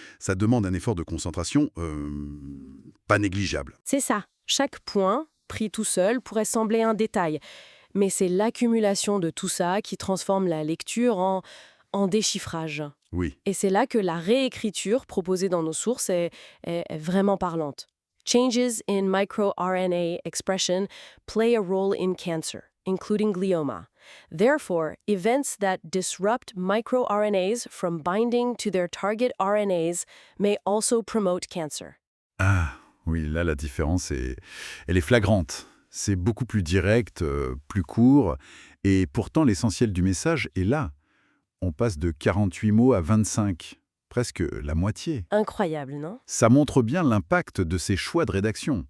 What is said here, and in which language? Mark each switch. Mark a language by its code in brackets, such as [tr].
[fr] Ça demande un effort de concentration pas négligeable. C'est ça. Chaque point, pris tout seul, pourrait sembler un détail. Mais c'est l'accumulation de tout ça qui transforme la lecture en déchiffrage. Oui, Et c'est là que la réécriture proposée dans nos sources est vraiment parlante. [en] Changes in microRNA expression play a role in cancer, including glioma. Therefore, events that disrupt microRNAs from binding to their target RNAs may also promote cancer. [fr] ah, oui, là la différence elle est flagrante. C'est beaucoup plus direct, plus court, et pourtant l'essentiel du message est là. On passe de 48 mots à 25, presque la moitié. Incroyable, non? Ça montre bien l'impact de ces choix de rédaction.